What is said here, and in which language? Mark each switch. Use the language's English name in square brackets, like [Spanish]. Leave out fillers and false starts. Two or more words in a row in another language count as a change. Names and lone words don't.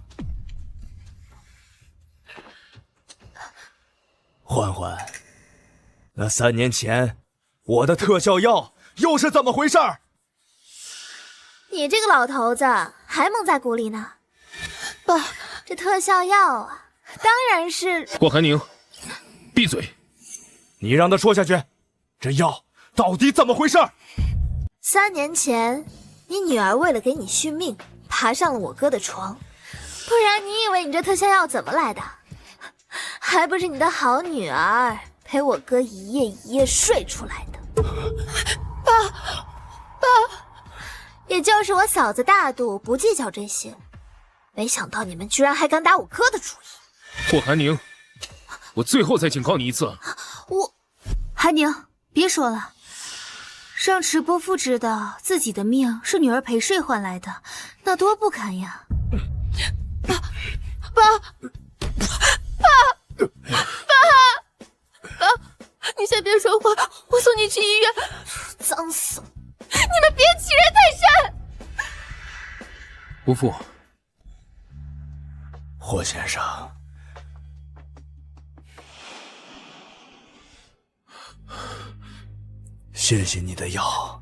[Chinese] 歡歡，那3年前我的特效藥又是怎麼回事？你這個老頭子還蒙在鼓裡呢。爸，這特效藥啊，當然是…… 霍寒寧，閉嘴！你讓他說下去，這藥到底怎麼回事？3 年前，你女兒為了給你續命，爬上了我哥的床，不然你以為你這特效藥怎麼來的？還不是你的好女兒陪我哥一夜一夜睡出來的。爸，也就是我嫂子大度，不計較這些，沒想到你們居然還敢打我哥的主意。霍寒寧，我最後再警告你一次。寒寧，別說了，讓遲伯父知道自己的命是女兒陪睡換來的，那多不堪呀！爸，你先別說話，我送你去醫院。髒死了！你們別欺人太甚！伯父，霍先生，謝謝你的藥。